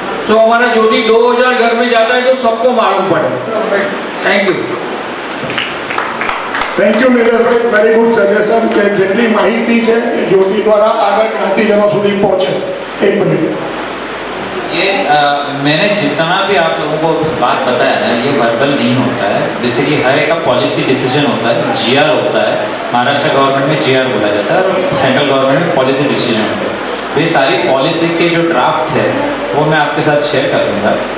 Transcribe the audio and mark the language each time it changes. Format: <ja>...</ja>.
<hi>So हमारा ज्योति 2000 घर में जाता है तो सबको मालूम पड़े.</hi> <en>Thank you.</en> <gu>Thank you નીરજભાઈ, very good suggestion કે જેટલી માહિતી છે એ જ્યોતિ દ્વારા આગળ જ્ઞાતિજનો સુધી પહોંચે. એક મિનિટ.</gu> <hi>ये मैंने जितना भी आप लोगों को बात बताया ना, ये वर्बल नहीं होता है. बेसिकली हर एक का पॉलिसी डिसीजन होता है, जीआर होता है. महाराष्ट्र गवर्नमेंट में जीआर बोला जाता है और सेंट्रल गवर्नमेंट में पॉलिसी डिसीजन होता है. तो ये सारी पॉलिसी के जो ड्राफ्ट है वो मैं आपके साथ शेयर कर दूँगा.</hi>